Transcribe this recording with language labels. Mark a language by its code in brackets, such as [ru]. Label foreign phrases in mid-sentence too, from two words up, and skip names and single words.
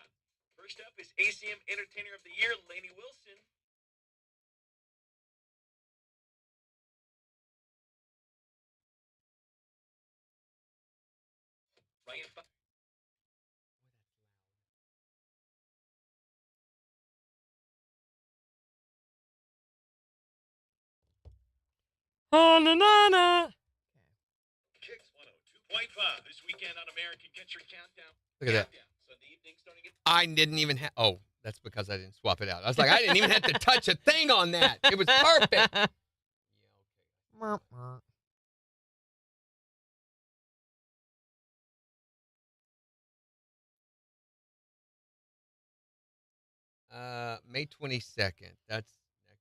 [en] First up is ACM Entertainer of the Year, Lainey Wilson. Ryan Fox. Oh, na, na, na. KIX 102.5 this weekend on American Country Countdown. Look at that. Sunday evening starting at. I didn't even have. Oh, that's because I didn't swap it out. I was like, I didn't even have to touch a thing on that. It was perfect. Yeah, okay. May 22nd. That's next.